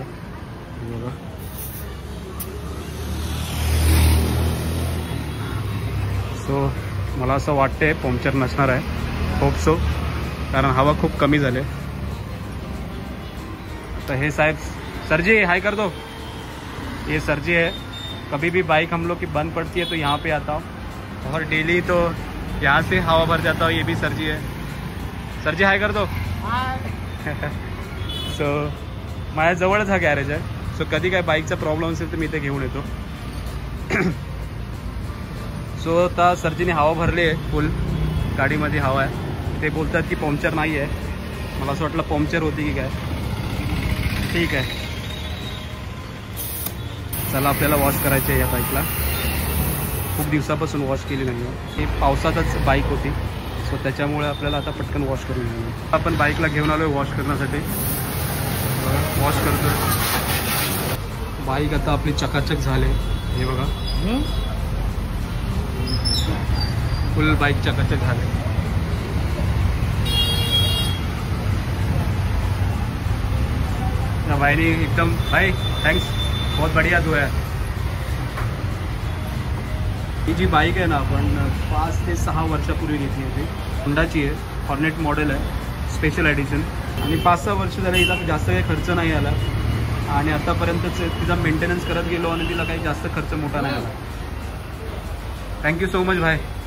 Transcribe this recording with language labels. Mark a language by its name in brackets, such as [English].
[Marathi] बघा सो मला असं वाटतंय पंक्चर नसणार आहे. होप सो कारण हवा खूप कमी झाली. तर हे साहेब सरजी [Hindi] हाय कर दो. ये सरजी है. कभी भी बाइक हम लोग की बंद पड़ती है तो यहाँ पे आता हूँ और डेली तो यहाँ से हवा भर जाता हूँ. ये भी सरजी है. सरजी हाय कर दो. [Marathi] सो माझ्या जवळच हा गॅरेज आहे. सो कधी काय बाईकचा प्रॉब्लेम असेल तर मी इथे घेऊन येतो. सो आता सरजीने हवा भरली आहे फुल. गाडीमध्ये हवा आहे. ते बोलतात की पंक्चर नाही आहे. मला असं वाटलं पंक्चर होती की काय. ठीक आहे चला आपल्याला वॉश करायची आहे या बाईकला. खूप दिवसापासून वॉश केली नाही. ही पावसातच बाईक होती सो त्याच्यामुळे आपल्याला आता पटकन वॉश करून घेऊ. आपण बाईकला घेऊन आलो आहे वॉश करण्यासाठी. वॉश करतोय. बाईक आता आपली चकाचक झाले. हे बघा फुल बाईक चकाचक झाले. [Hindi] भाई एकदम भाई थैंक्स. बहुत बढ़िया धोया. [Marathi] ही जी बाईक आहे ना आपण 5 ते 6 वर्षापूर्वी घेतली होती. होंडाची आहे, हॉर्नेट मॉडेल आहे, स्पेशल एडिशन. आणि 5-6 वर्ष झालं हिला जास्त काही खर्च नाही आला आणि आतापर्यंतच तिचा मेंटेनन्स करत गेलो आणि तिला काही जास्त खर्च मोठा नाही आला. [English] Thank you so much भाई.